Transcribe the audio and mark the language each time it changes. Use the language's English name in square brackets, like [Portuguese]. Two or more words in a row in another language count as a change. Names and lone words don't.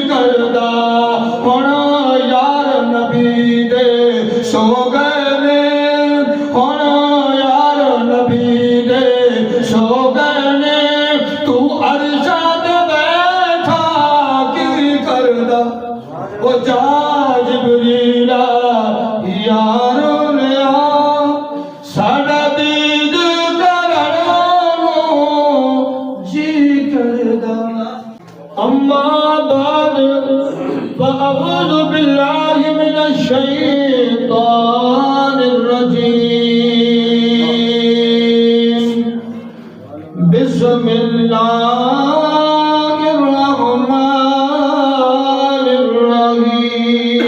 [Punjabi] کردا، ہن یار نبی دے سو گئے نے، ہن یار نبی دے سو گئے نے، تو عرشاں تے بیٹھا کی کردا، او جا جبریلا یار لیا، ساڈا دید کرن نو جی کردا۔ [Arabic] اما بعد فاعوذ باللہ من الشیطان الرجیم، بسم اللہ الرحمن الرحیم،